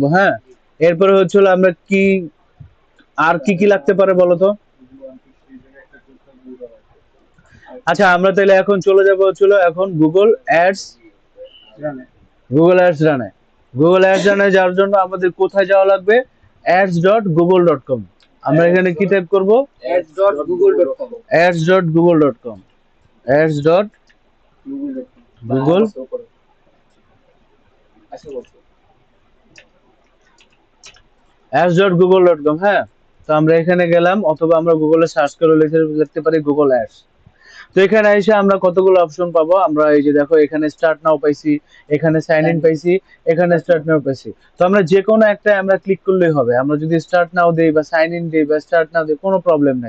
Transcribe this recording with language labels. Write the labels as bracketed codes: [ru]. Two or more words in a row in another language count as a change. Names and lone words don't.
[bn] হ্যাঁ, এরপরে হচ্ছে আমরা কি আর কি লাগতে পারে বলো তো? আচ্ছা, আমরা তাহলে এখন চলে যাবো হচ্ছিল এখন গুগল অ্যাডস রানে। গুগল অ্যাডস রানে যাওয়ার জন্য আমাদের কোথায় যাওয়া লাগবে? ads.google.com। আমরা এখানে কি টাইপ করব? ads.google.com ads.google.com ads.google ads.google.com। হ্যাঁ, তো আমরা এখানে গেলাম, অথবা আমরা গুগলে সার্চ করে লিখতে পারি গুগল অ্যাডস। তো এখানে এসে আমরা কতগুলো অপশন পাবো। আমরা এই যে দেখো, এখানে [en] start now [bn] পাইছি, এখানে [en] sign in [bn] পাইছি, এখানে [en] start now [bn] পাইছি। তো আমরা যে কোনো একটা আমরা ক্লিক করলেই হবে। আমরা যদি [en] start now [bn] দেই বা [en] sign in [bn] দেই বা [en] start now [bn] দেই, কোনো প্রবলেম নাই।